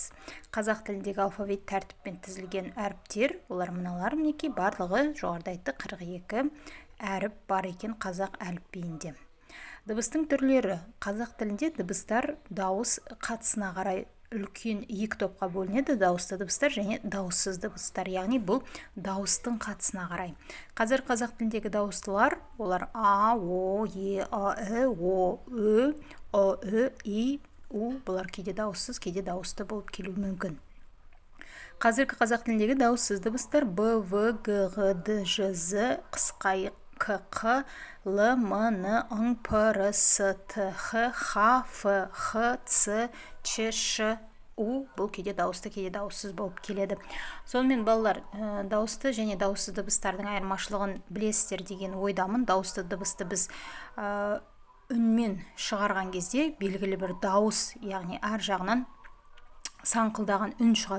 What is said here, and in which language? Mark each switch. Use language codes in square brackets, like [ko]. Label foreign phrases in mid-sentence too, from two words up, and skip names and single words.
[kk] Қазақ тіліндегі алфавит тәртіппен тізілген әріптер, олар мыналар мінекей, барлығы жоғарыда айтты 42 әріп бар екен қазақ әліпбиінде. Дыбыстың түрлері. Қазақ тілінде дыбыстар дауыс қатысына қарай үлкен екі топқа бөлінеді: дауысты дыбыстар және дауыссыз дыбыстар, яғни бұл дауыстың қатысына қарай. Қазір қазақ тіліндегі дауыстылар, олар а, о, е, а, о, ö, о, ö, и, у, бұлар кейде дауыссыз, кейде дауысты болып келуі мүмкін. Қазіргі қазақ тіліндегі дауыссыз дыбыстар б, в, г, ғ, д, ж, з, қысқа и, к, қ, л, м, н, ң, п, р, с, т, х, х, ф, х, ц, ч, ш, у, бұл кейде дауысты, кейде дауыссыз болып келеді. Сонымен балалар, дауысты және дауыссыз дыбыстардың айырмашылығын білесіздер деген ойдамын. Дауысты дыбысты біз үнмен шығарған кезде белгілі бір дауыс, яғни әр жағынан саңқылдаған үн шығады.